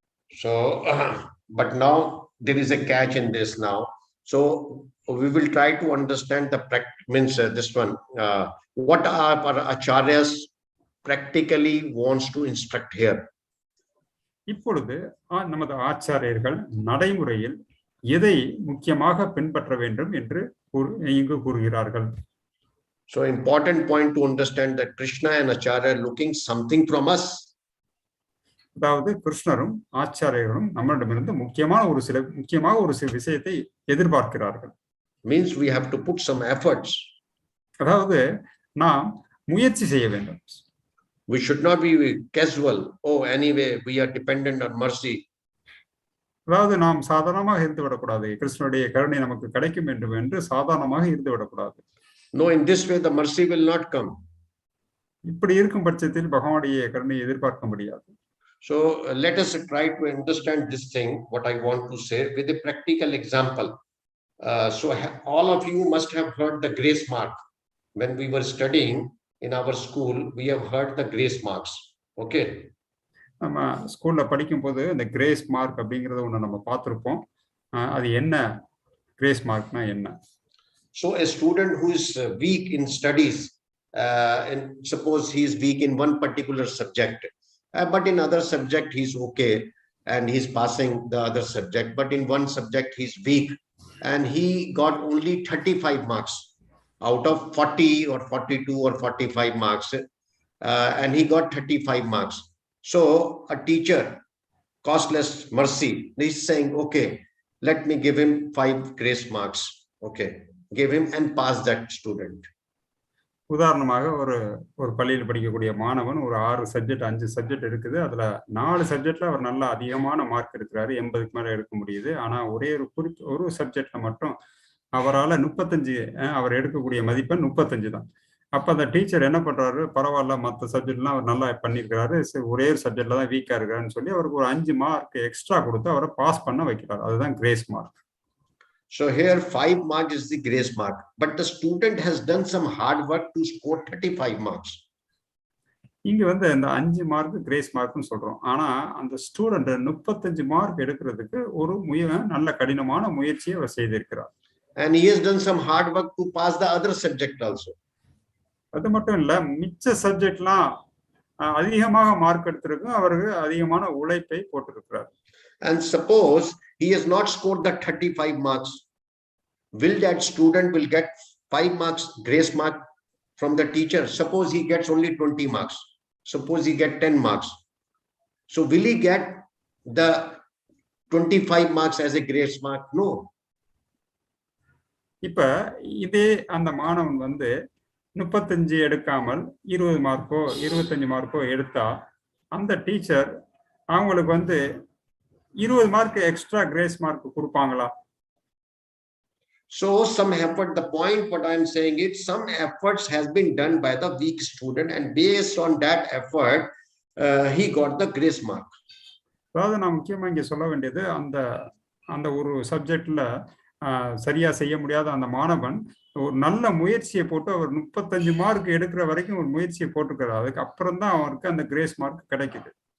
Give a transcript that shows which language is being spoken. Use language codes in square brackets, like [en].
[en] So but now there is a catch in this now. So we will try to understand the this one what our acharyas practically wants to instruct here. [ta] இப்பொழுது நமது ஆச்சாரியர்கள் நடைமுறையில் எதை முக்கியமாக பின்பற்ற வேண்டும் என்று இங்கு கூறுகிறார்கள். [en] So important point to understand that Krishna and Acharya are looking something from us. [ta] அதாவது கிருஷ்ணரும் ஆச்சாரியர்களும் நம்மிடமிருந்து முக்கியமாக ஒரு சில விஷயத்தை எதிர்பார்க்கிறார்கள். [en] Means we have to put some efforts. [ta] அதாவது நாம் முயற்சி செய்ய வேண்டும். [en] We should not be casual. Oh, anyway, we are dependent on mercy. [ta] அதாவது நாம் சாதாரணமாக இருந்து விடக்கூடாது. கிருஷ்ணனுடைய கருணை நமக்கு கிடைக்கும் என்று சாதாரணமாக இருந்து விடக்கூடாது. [en] No, in this way the mercy will not come. [ta] இப்படி இருக்கும் பட்சத்தில் பகவானுடைய கருணையை எதிர்பார்க்க முடியாது. [en] So let us try to understand this thing, what I want to say, with a practical example. So all of you must have heard the grace mark. When we were studying in our school, we have heard the grace marks. Okay. [ta] நம்ம ஸ்கூல்ல படிக்கும் போது இந்த grace mark அப்படிங்கறத ஒண்ணு நம்ம பார்த்திருப்போம். அது என்ன? கிரேஸ் மார்க்னா என்ன? [en] So a student who is weak in studies, and suppose he is weak in one particular subject, but in other subject he's okay and he's passing the other subject, but in one subject he's weak and he got only 35 marks out of 40 or 42 or 45 marks, and he got 35 marks. So a teacher, costless mercy, he's saying, okay, let me give him 5 grace marks. Okay, give him and pass that student. [ta] உதாரணமாக ஒரு பள்ளியில் படிக்கக்கூடிய மாணவன் ஒரு 5 subject இருக்குது. அதுல 4 சப்ஜெக்ட்ல அவர் நல்ல அதிகமான மார்க் எடுக்கிறாரு, 80க்கு மேல எடுக்க முடியுது. ஆனா ஒரே ஒரு சப்ஜெக்ட்ல மட்டும் அவரால் 35, அவர் எடுக்கக்கூடிய மதிப்பெண் 35 தான். அப்ப அந்த டீச்சர் என்ன பண்றாரு, பரவாயில்ல மற்ற சப்ஜெக்ட்லாம் அவர் நல்லா பண்ணியிருக்கிறாரு, ஒரே ஒரு சப்ஜெக்ட்ல தான் வீக்கா இருக்காருன்னு சொல்லி அவருக்கு ஒரு 5 மார்க் எக்ஸ்ட்ரா கொடுத்து அவரை பாஸ் பண்ண வைக்கிறார். அதுதான் grace mark. [en] So here 5 marks is the grace mark, but the student has done some hard work to score 35 marks. [ta] இங்க இந்த 5 மார்க் கிரேஸ் மார்க்னு சொல்றோம். ஆனா அந்த ஸ்டூடெண்ட் 35 மார்க் எடுக்கிறதுக்கு ஒரு நல்ல கடினமான முயற்சியை அவர் செய்திருக்கிறார். [en] And he has done some hard work to pass the other subject also. [ta] அது மட்டும் இல்ல, மிச்ச சப்ஜெக்ட்லாம் அதிகமாக மார்க் எடுத்திருக்கு, அவருக்கு அதிகமான உழைப்பை போட்டிருக்கிறார். [en] And suppose he has not scored the 35 marks, will that student will get 5 marks grace mark from the teacher? Suppose he gets only 20 marks, suppose he get 10 marks, so will he get the 25 marks as a grace mark? No. [ta] இப்ப இதே அந்த மாணவன் 35 எடுக்காமல் 20 Marco 25 Marco எடுத்தா அந்த teacher அவங்களுக்கு 20 mark extra grace mark கொடுப்பாங்களா? [en] So some effort, the point what I'm saying is some efforts has been done by the weak student, and based on that effort he got the grace mark. [ta] அதாவது நான் முக்கியமா இங்க சொல்ல வேண்டியது, அந்த ஒரு சப்ஜெக்ட்ல சரியா செய்ய முடியாத அந்த மாணவன் ஒரு நல்ல முயற்சியை போட்டு அவர் 35 மார்க் எடுக்கிற வரைக்கும் ஒரு முயற்சியை போட்டுக்கிறார். அதுக்கு அப்புறம் தான் அவருக்கு அந்த கிரேஸ் மார்க் கிடைக்குது.